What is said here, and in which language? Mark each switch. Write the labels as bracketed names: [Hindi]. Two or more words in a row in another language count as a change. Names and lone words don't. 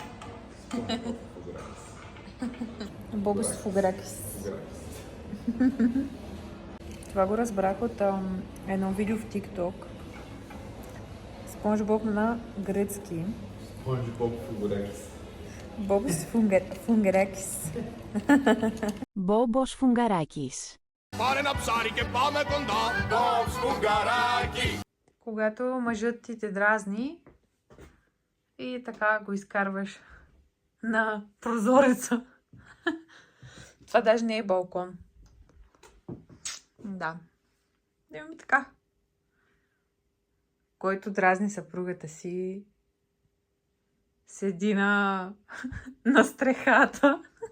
[Bulgarian] Бобос Фугракис. Това го разбрах от едно видео в TikTok. Спонж Боб на гръцки. SpongeBob Fugurakis. Бобос Фугракис. [Greek] Μπόμπος Φουγγαράκης. Πάρε ένα ψάρι και πάμε κοντά. Μπόμπς Φουγγαράκι. [Bulgarian] Когато мъжът ти те дразни и така го изкарваш на прозореца. Това даже не е балкон. Да. Еми така. Който дразни съпругата си, седи на стрехата.